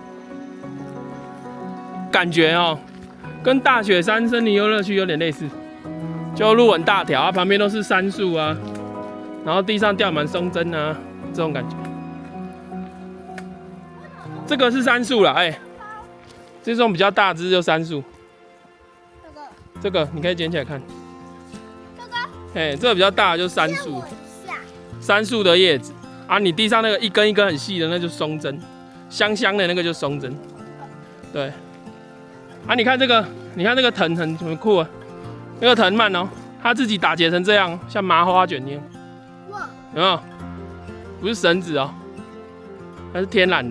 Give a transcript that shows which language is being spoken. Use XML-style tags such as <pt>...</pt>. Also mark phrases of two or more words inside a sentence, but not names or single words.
<zh>感覺哦，跟大雪山森林遊樂區有點類似，就路很大條啊，旁邊都是杉樹啊，然後地上吊滿松針啊，這種感覺。這個是杉樹啦，哎，這種比較大只就杉樹。這個你可以撿起來看。這個？哎，這個比較大的就是杉樹。杉樹的葉子啊，你地上那個一根一根很細的，那就是松針，香香的那個就是松針。對，啊，你看這個，你看這個藤很酷啊，那個藤蔓哦，它自己打結成這樣，像麻花卷一樣。哇！有沒有？不是繩子哦，它是天然的。</zh>